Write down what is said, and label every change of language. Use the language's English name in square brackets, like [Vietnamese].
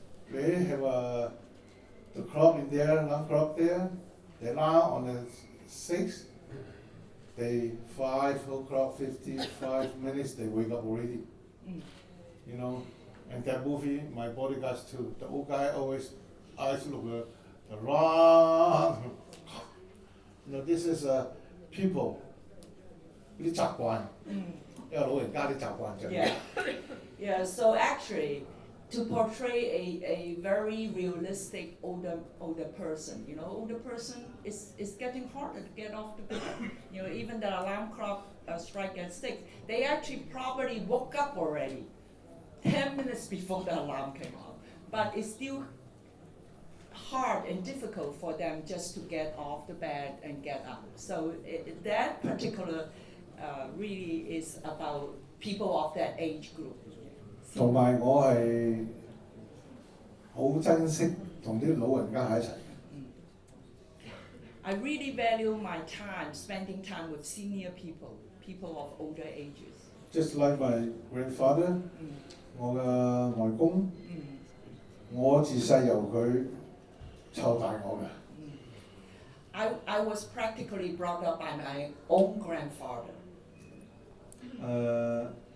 [English] They have the clock in there, alarm clock there, the alarm on the 6th, they 5 o'clock, 55 minutes, they wake up already. And that movie, my Bodyguards too, the old guy always eyes look the wrong. This is people [Cantonese] 啲習慣，因為老人家啲習慣就。 [English] Yeah. So actually, to portray a very realistic older person, older person is getting harder to get off the bed. Even the alarm clock strike at 6, they actually probably woke up already 10 minutes before the alarm came on. But it's still hard and difficult for them just to get off the bed and get up. So that particular really is about people of that age group. [Cantonese] 同埋我係好珍惜同啲老人家喺一齊。 [English] I really value my time, spending time with senior people of older ages. Just like my grandfather， [Cantonese] 我嘅外公，我自細由佢湊大我嘅。 [English] I was practically brought up by my own grandfather.